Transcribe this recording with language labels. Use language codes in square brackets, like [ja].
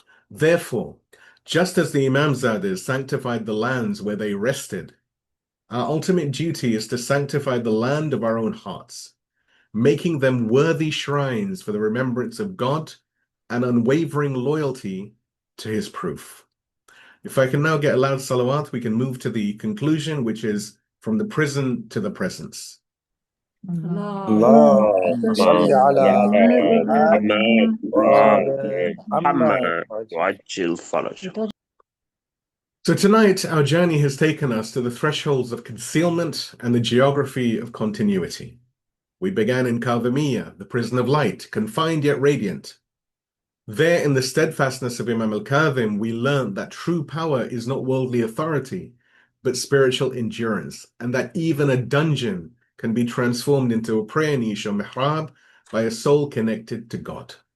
[en] Therefore, just as the Imamzadeh sanctified the lands where they rested, our ultimate duty is to sanctify the land of our own hearts, making them worthy shrines for the remembrance of God and unwavering loyalty to his proof. If I can now get a loud salawat, we can move to the conclusion, which is from the prison to the presence. [ar] اللهم صل على محمد وآل محمد وعجل فرجه. [en] So tonight, our journey has taken us to the thresholds of concealment and the geography of continuity. We began in Kadhimiyyah, the prison of light, confined yet radiant. There, in the steadfastness of Imam al-Kadhim, we learned that true power is not worldly authority, but spiritual endurance, and that even a dungeon can be transformed into a prayer niche or mihrab by a soul connected to God.